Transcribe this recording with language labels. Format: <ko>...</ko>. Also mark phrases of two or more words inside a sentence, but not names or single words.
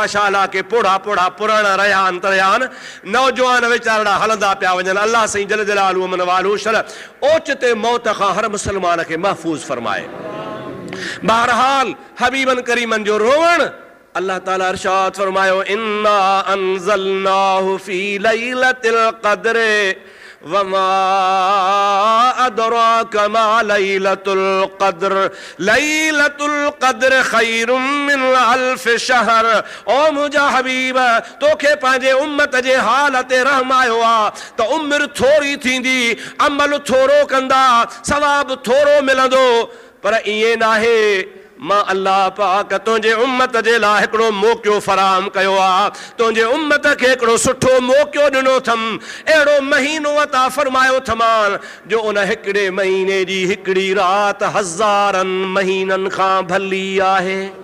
<sd>माशाअल्लाह के पोड़ा पोड़ा पुराणा रहिया आहिनि तरिया आहिनि, नौजवान वीचारा हलंदा पिया वञनि। अल्लाह साईं</sd> <ar>جل جلاله</ar> <sd>मन वालहू शर ओचिते मौत खां हर मुस्लमान खे महफ़ूज़ फरमाए। बहरहाल हबीबन करीमन जो रोवण अल्लाह ताला इरशाद फरमायो</sd> <ar>إنا أنزلناه في ليلة القدر وما أدراك ما ليلة القدر ليلة القدر خير من ألف شهر.</ar> <sd>ओ मुंहिंजा हबीब तोखे पंहिंजे उम्मत जे हाल ते रहम आयो आहे त उमिरि थोरी थींदी, अमल थोरो कंदा, सवाब थोरो मिलंदो। पर ईअं न आहे, मां अल्लाह पाक तुंहिंजे उम्मत जे लाइ हिकिड़ो मौक़ो फराहम कयो आहे, तुंहिंजे उम्मत खे हिकिड़ो सुठो मौक़ो ॾिनो अथमि, अहिड़ो महीनो अता फरमायो अथमान जो उन हिकिड़े महीने जी हिकिड़ी राति हज़ारनि महीननि खां भली आहे।</sd>